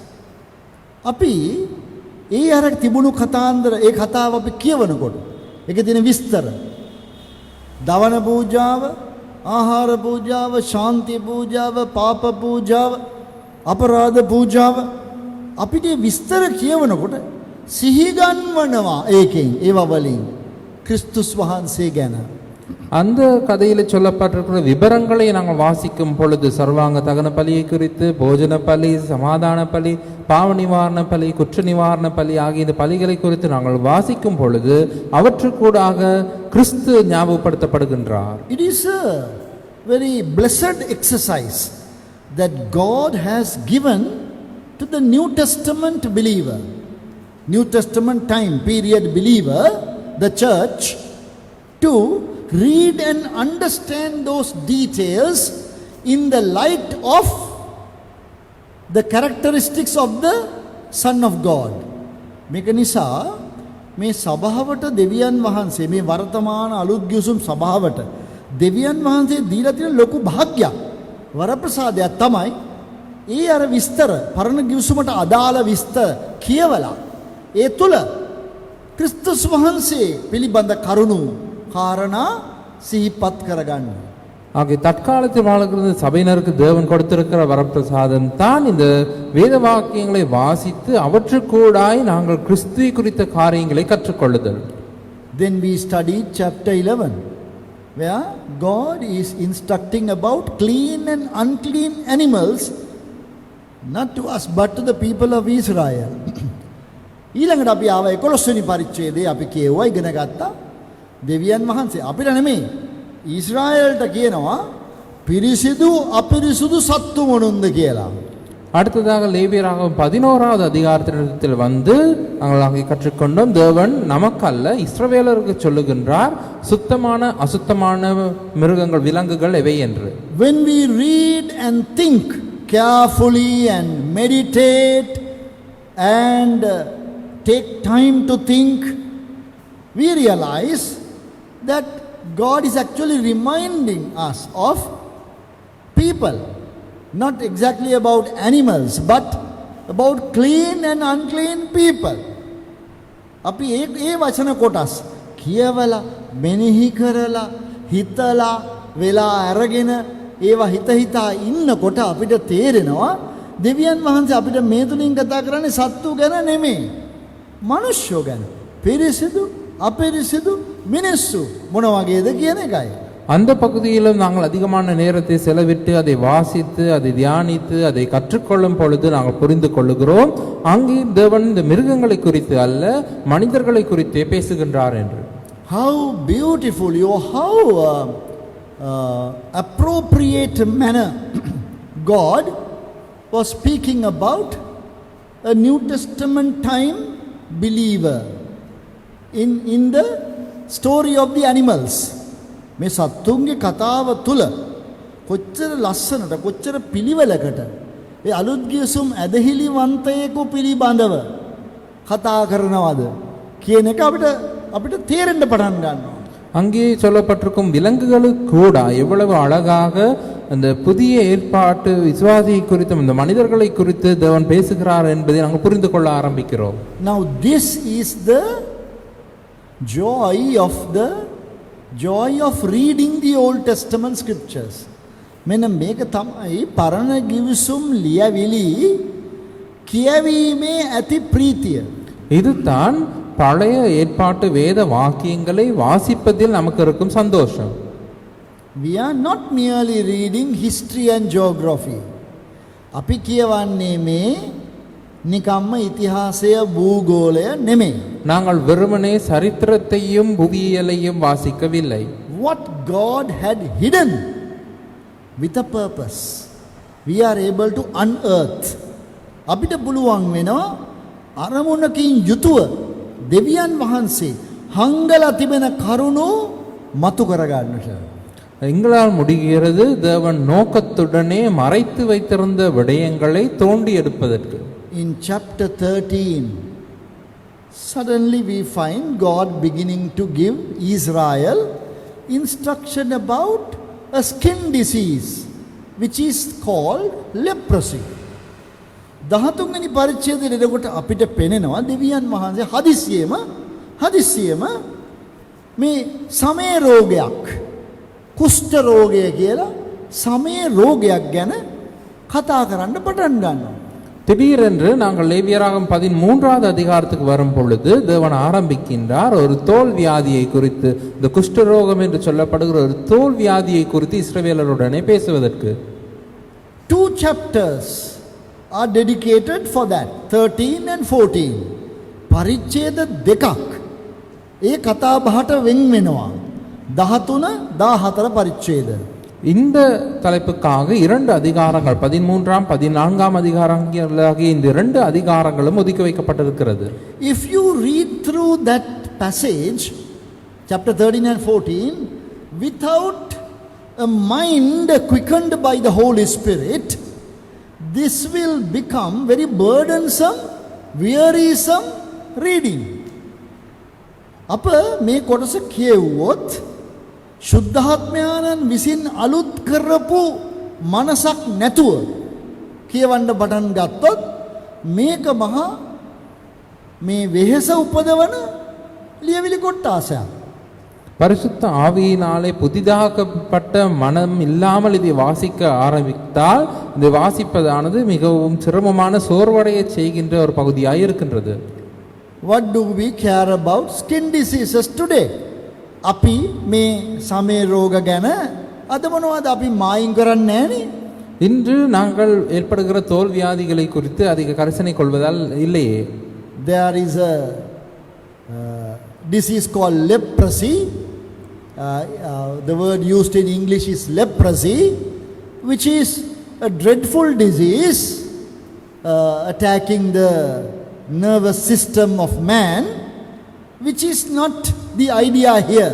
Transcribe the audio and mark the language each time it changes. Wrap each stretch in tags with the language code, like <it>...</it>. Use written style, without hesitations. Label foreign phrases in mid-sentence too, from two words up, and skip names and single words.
<si>අපි ඒ අර තිබුණු කතාන්දර ඒ කතාව අපි කියවනකොට ඒකේ තියෙන විස්තර දවන පූජාව, ආහාර පූජාව, ශාන්ති පූජාව, පාප පූජාව, අපරාධ පූජාව අපිට විස්තර කියවනකොට සිහි ගන්වනවා ඒකෙන් ඒවා වලින් கிறிஸ்துஸ் වහන්සේ ගැන.</si> <ta>அந்த கதையில் சொல்லப்பட்டிருக்கிற விபரங்களை நாங்கள் வாசிக்கும் பொழுது சர்வாங்க தகன பலியை குறித்து, போஜன பலி, சமாதான பலி, பாவ நிவாரண பலி, குற்ற நிவாரண பலி ஆகிய இந்த பலிகளை குறித்து நாங்கள் வாசிக்கும் பொழுது அவற்றுக்கூடாக கிறிஸ்து ஞாபகப்படுத்தப்படுகின்றார்.</ta> <en>It is a very blessed exercise that God has given to the New Testament believer, New Testament time period believer, the church, to read and understand those details in the light of the characteristics of the Son of God.</en> <si>මේක නිසා මේ සභාවට දෙවියන් වහන්සේ මේ වර්තමාන අලුත් ගිවිසුම් සභාවට දෙවියන් වහන්සේ දීලා තියෙන ලොකු භාග්‍යයක් වරප්‍රසාදයක් තමයි ඒ අර විස්තර පරණ ගිවිසුමට අදාළ විස්තර කියවලා ඒ තුල ක්‍රිස්තුස් වහන්සේ පිළිබඳ කරුණු காரணா சிහිපත් කරගන්න.</si> <ta>ஆகிய தற்காலத்தில் வாழ்கிற சபையினருக்கு தேவன் கொடுத்திருக்கிற வரப்பிரசாதம் தான் இந்த வேத வாக்கியங்களை வாசித்து அவற்றுக்கூடாய் நாங்கள் கிறிஸ்துவை குறித்த காரியங்களை கற்றுக்கொள்ளுதல்.</ta> <en>Then we studied chapter 11 where God is instructing about clean and unclean animals, not to us but to the people of Israel.</en> <si>ඊළඟට අපි ආව 11 වෙනි පරිච්ඡේදයේ අපි කියුවා ඉගෙන ගත්තා දෙවියන් වහන්සේ අපිට නෙමෙයි ඊශ්‍රායල්ට කියනවා පිරිසිදු අපිරිසිදු සත්තු මොනුන්ද කියලා.</si> <ta>அடுத்ததாக லேவியராகமம் 11வது அதிகாரத்தில் வந்து நாங்கள் அங்கே கற்றுக்கொண்டோம் தேவன் நமக்கல்ல இஸ்ரவேலருக்கு சொல்லுகின்றார் சுத்தமான அசுத்தமான மிருகங்கள் விலங்குகள் எவை என்று.</ta> <en>When we read and think carefully and meditate and take time to think, we realize that God is actually reminding us of people, not exactly about animals but about clean and unclean people.</en> <si>අපි ඒ වචන කොටස් කියවලා මෙනෙහි කරලා හිතලා වෙලා අරගෙන ඒවා හිත හිතා ඉන්නකොට අපිට තේරෙනවා දෙවියන් වහන්සේ අපිට මේ තුලින් කතා කරන්නේ සත්තු ගැන නෙමෙයි මනුෂ්‍යෝ ගැන. පිරිසිදු අපිරිසිදු මිනිස්සු මොන වගේද කියන එකයි.</si> <ta>அந்த பகுதியிலும் நாங்கள் அதிகமான நேரத்தை செலவிட்டு அதை வாசித்து அதை தியானித்து அதை கற்றுக்கொள்ளும் பொழுது நாங்கள் புரிந்து கொள்ளுகிறோம் அங்கே தேவன் இந்த மிருகங்களை குறித்து அல்ல மனிதர்களை குறித்தே பேசுகின்றார் என்று.</ta> <en>How beautiful you, how appropriate manner God was speaking about a New Testament time believer in the story of the animals.</en> <si>මේ සත්තුන්ගේ කතාව තුල කොච්චර ලස්සනට කොච්චර පිළිවෙලකට ඒ අලුත් ගිවිසුම් ඇදහිලිවන්තයෙකු පිළිබඳව කතා කරනවද කියන එක අපිට තේරෙන්න පටන් ගන්නවා.</si> <ta>அங்கே சொல்லப்பட்டிருக்கும் விலங்குகளுக்கு கூட எவ்வளவு அழகாக அந்த புதிய ஏற்பாட்டு விசுவாசியை குறித்தும் இந்த மனிதர்களை குறித்து தேவன் பேசுகிறார் என்பதை நாங்கள் புரிந்து கொள்ள ஆரம்பிக்கிறோம்.</ta> <en>Now this is the joy of reading the Old Testament scriptures.</en> <si>මෙන්න මේක තමයි පරණ ගිවිසුම් ලියවිලි කියවීමේ ඇති ප්‍රීතිය.</si> <ta>இதுதான் பழைய ஏற்பாட்டு வேத வாக்கியங்களை வாசிப்பதில் நமக்கு இருக்கும் சந்தோஷம்.</ta> <en>We are not merely reading history and geography.</en> <si>අපි කියවන්නේ මේ නිකම්ම ඉතිහාසය භූගෝලය නෙමෙයි.</si> <ta>நாங்கள் வெறுமனே சரித்திரத்தையும் புவியியலையும் வாசிக்கவில்லை.</ta> <en>What God had hidden with a purpose we are able to unearth.</en> <si>අපිට පුළුවන් වෙනවා අරමුණකින් යුතුව දෙවියන් වහන්සේ හංගලා තිබෙන කරුණු මතු කරගන්නට.</si> <ta>எங்களால் முடிகிறது தேவன் நோக்கத்துடனே மறைத்து வைத்திருந்த விடயங்களை தோண்டி எடுப்பதற்கு.</ta> <en>In chapter 13 suddenly we find God beginning to give Israel instruction about a skin disease which is called leprosy.</en> <si>13 වෙනි පරිච්ඡේදයේ එතකොට අපිට පෙනෙනවා දෙවියන් වහන්සේ හදිස්සියෙම මේ සමය රෝගයක් කුෂ්ඨ රෝගය කියලා සමය රෝගයක් ගැන කතා කරන්න පටන් ගන්නවා.</si> <ta>திடீரென்று நாங்கள் லேவியராகமம் 13வது அதிகாரத்துக்கு வரும் பொழுது தேவன் ஆரம்பிக்கின்றார் ஒரு தோல் வியாதியை குறித்து, இந்த குஷ்டரோகம் என்று சொல்லப்படுகிற ஒரு தோல் வியாதியை குறித்து இஸ்ரவேலருடனே பேசுவதற்கு.</ta> <en>2 chapters are dedicated for that, 13 and 14.</en> <si>පරිච්ඡේද දෙකක් ඒ කතා බහට වෙන් වෙනවා. 13 14 පරිච්ඡේද.</si> <ta>இந்த தலைப்புக்காக 2 அதிகாரங்கள் 13ஆம் 14ஆம் அதிகாரங்களாகிய இந்த 2 அதிகாரங்களும் ஒதுக்கி வைக்கப்பட்டிருக்கிறது.</ta> <en>If you read through that passage, chapter 13 and 14, without a mind quickened by the Holy Spirit, this will become very burdensome, wearisome reading.</en> <si>අප මේ කොටස කියවුවොත් ශුද්ධාත්මයන්න් විසින් අලුත් කරපු මනසක් නැතුව කියවන්න පටන් ගත්තොත් මේක මහා මේ වෙහෙස උපදවන ලියවිලි කොටාසයක්.</si> <ta>பரிசுத்த ஆவியினாலே புதிதாக்கப்பட்ட மனம் இல்லாமல் இதை வாசிக்க ஆரம்பித்தால் இதை வாசிப்பதானது மிகவும் சிரமமான சோர்வடைய செய்கின்ற ஒரு பகுதியாக இருக்கின்றது.</ta> <en>What do we care about skin diseases today?</en> <si>අපි මේ සමේ රෝග ගැන අද මොනවද අපි මායින් කරන්නේ නැහනේ.</si> <ta>இன்று நாங்கள் ஏற்படுகிற தோல் வியாதிகளை குறித்து அதிக கரிசனை கொள்வதால் இல்லையே.</ta> <en>There is a disease called leprosy. The word used in English is leprosy, which is a dreadful disease attacking the nervous system of man, which is not the idea here.</en>